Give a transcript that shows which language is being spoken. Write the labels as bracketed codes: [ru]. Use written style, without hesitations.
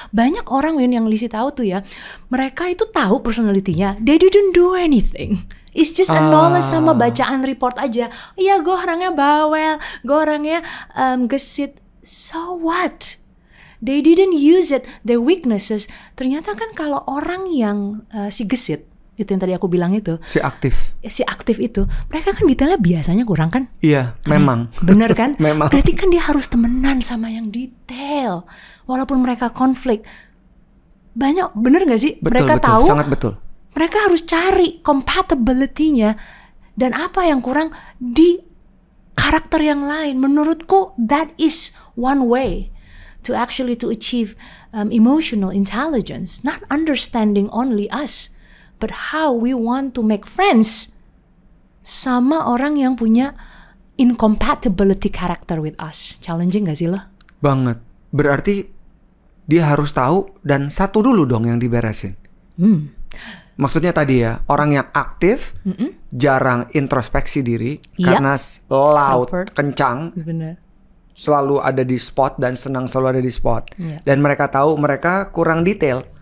[id] Banyak orang yang Lizzie tahu tuh ya, mereka itu tahu personality-nya, [en] they didn't do anything. It's just a knowledge [id] sama bacaan report aja. Iya, gue orangnya bawel, gue orangnya gesit. [en] So what? They didn't use it, their weaknesses. [id] Ternyata kan kalau orang yang si gesit, itu yang tadi aku bilang itu, si aktif itu, mereka kan detailnya biasanya kurang kan? Iya, memang. Bener kan? Memang. Berarti kan dia harus temenan sama yang detail, walaupun mereka konflik. Banyak, bener gak sih? Betul, mereka betul, tahu, sangat betul. Mereka harus cari compatibility-nya dan apa yang kurang di karakter yang lain. Menurutku [en] that is one way to achieve emotional intelligence, not understanding only us, but how we want to make friends [id] sama orang yang punya [en] incompatibility character with us. [id] Challenging gak sih lo? Banget. Berarti dia harus tahu dan satu dulu dong yang diberesin. Maksudnya tadi ya, orang yang aktif jarang introspeksi diri karena loud, kencang. Bener. Selalu ada di spot dan senang selalu ada di spot. Dan mereka tahu mereka kurang detail.